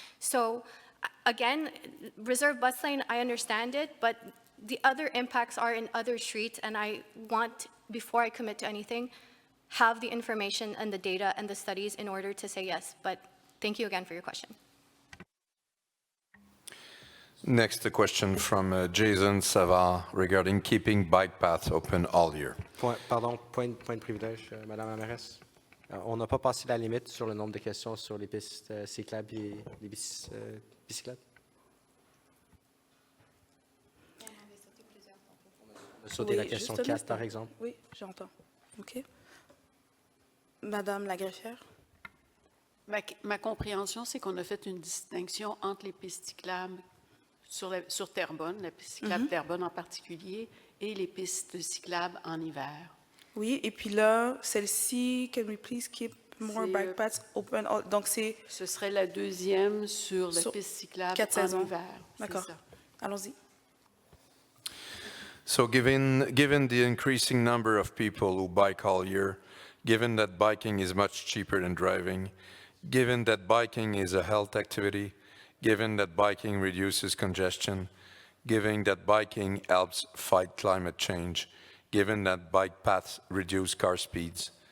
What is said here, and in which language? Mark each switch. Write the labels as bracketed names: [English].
[English] So again, reserved bus lane, I understand it, but the other impacts are in other streets, and I want, before I commit to anything, have the information and the data and the studies in order to say yes. But thank you again for your question. Next, a question from Jason Savard regarding keeping bike paths open all year. [French] Point de privilège, Madame la mairesse. On n'a pas passé la limite sur le nombre de questions sur les pistes cyclables et les bicyclettes. On a sauté la question 4, par exemple. Oui, j'entends. OK. Madame la greffière. Ma compréhension, c'est qu'on a fait une distinction entre les pistes cyclables sur Terrebonne, la piste cyclable Terrebonne en particulier, et les pistes cyclables en hiver. Oui, et puis là, celle-ci, [English] can we please keep more bike paths open? [French] Donc c'est... Ce serait la deuxième sur la piste cyclable 4 en saisons. hiver. D'accord. Allons-y. [English] So given the increasing number of people who bike all year, given that biking is much cheaper than driving, given that biking is a health activity, given that biking reduces congestion, given that biking helps fight climate change, given that bike paths reduce car speeds,